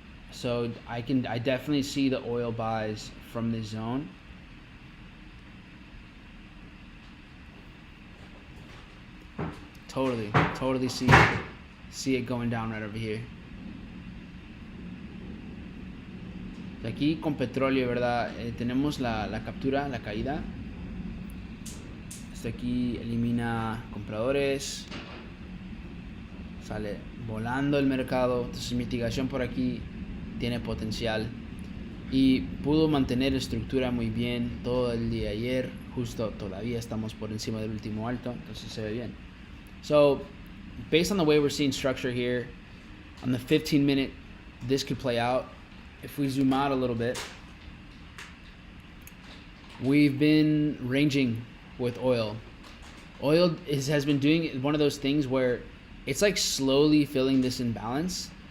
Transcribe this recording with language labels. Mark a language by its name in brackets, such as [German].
[English] So I definitely see the oil buys from this zone. Totally see it going down right over here. [Spanish] Aquí con petróleo, ¿verdad? Tenemos la captura, la caída. Esto aquí elimina compradores. Sale volando el mercado. Entonces mitigación por aquí tiene potencial. Y pudo mantener estructura muy bien todo el día ayer. Justo todavía estamos por encima del último alto. Entonces se ve bien. [English] So, based on the way we're seeing structure here, on the 15-minute, this could play out. If we zoom out a little bit, we've been ranging with oil. Oil has been doing one of those things where it's like slowly filling this imbalance.